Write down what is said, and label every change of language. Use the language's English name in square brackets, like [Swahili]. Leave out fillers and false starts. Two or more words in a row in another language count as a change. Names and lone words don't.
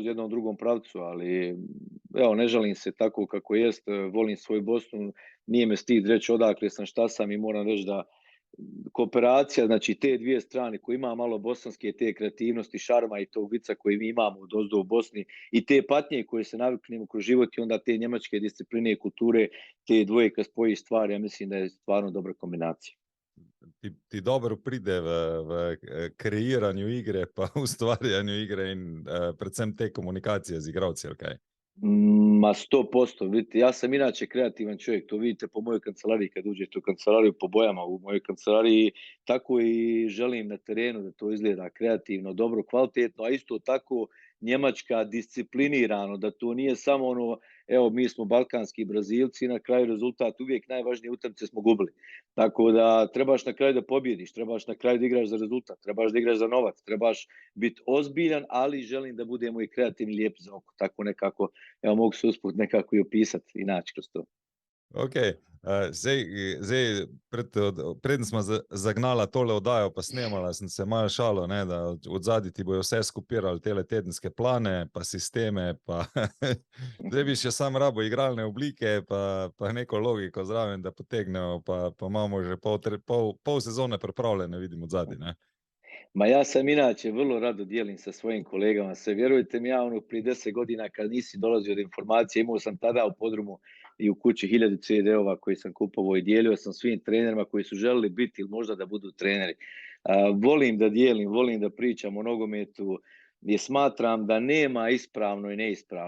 [Bosnian] jednom drugom pravcu, ali evo, ne žalim se tako kako jest, volim svoju Bosnu, nije me stid reći odakle sam, šta sam i moram reći da kooperacija, znači te dvije strane koje ima malo bosanske, te kreativnosti, šarma i tog vica koji mi imamo dozdo u Bosni i te patnje koje se naviknemo kroz život i onda te njemačke discipline i kulture, te dvoje kad spoji stvari, ja mislim da je stvarno dobra kombinacija. [Slovenian] Ti dobro pride v kreiranju igre, pa ustvarjanju igre in predvsem te komunikacije z igralci, ali kaj? [Bosnian] Ma 100%, vidite, ja sam inače kreativan čovjek, to vidite po mojoj kancelariji kad uđete u kancelariju, po bojama u mojoj kancelariji, tako i želim na terenu da to izgleda kreativno, dobro, kvalitetno, a isto tako Njemačka disciplinirano, da to nije samo ono, evo mi smo balkanski Brazilci, na kraju rezultat uvijek najvažnije utakmice smo gubili. Tako da trebaš na kraju da pobjediš, trebaš na kraju da igraš za rezultat, trebaš da igraš za novac, trebaš biti ozbiljan, ali želim da budemo i kreativni, lijepi za oko, tako nekako. Evo, mogu se usput nekako i opisati i naći kroz to. [Slovenian] Ok, zdaj preden smo zagnala tole oddajo, pa snemala, sem se malo šalo, ne, da od zadaj ti bojo vse skupirali tele tedenske plane, pa sisteme, pa zdaj bi še sam rabo igralne oblike, pa neko logiko zraven, da potegnemo, pa imamo že pol sezone pripravljene, vidim od zadaj, ne. [Bosnian] Ma ja sam inače vrlo rado dijelim sa svojim kolegama sve. Vjerujte mi, ja ono prije 10 godina kad nisi dolazio do informacije, imao sam tada u podrumu i u kući 1000 CD-ova koji sam kupovao i dijelio sam svim trenerima koji su želeli biti ili možda da budu treneri. Volim da dijelim, volim da pričam o nogometu, gdje smatram da nema ispravno i neispravno.